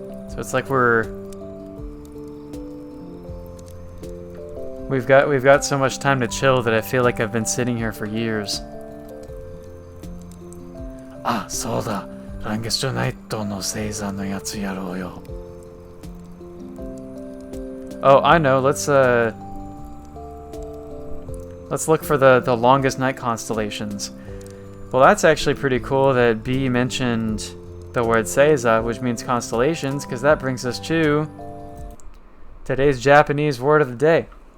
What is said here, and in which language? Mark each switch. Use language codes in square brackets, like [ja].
[en] So it's like we've got so much time to chill that I feel like I've been sitting here for years. [ja] あ、そうだ。ランゲストナイトの星座のやつやろうよ。 [en] Oh, I know. Let's look for the longest night constellations. Well, that's actually pretty cool that B mentioned the word Seiza, which means constellations, because that brings us to today's Japanese word of the day.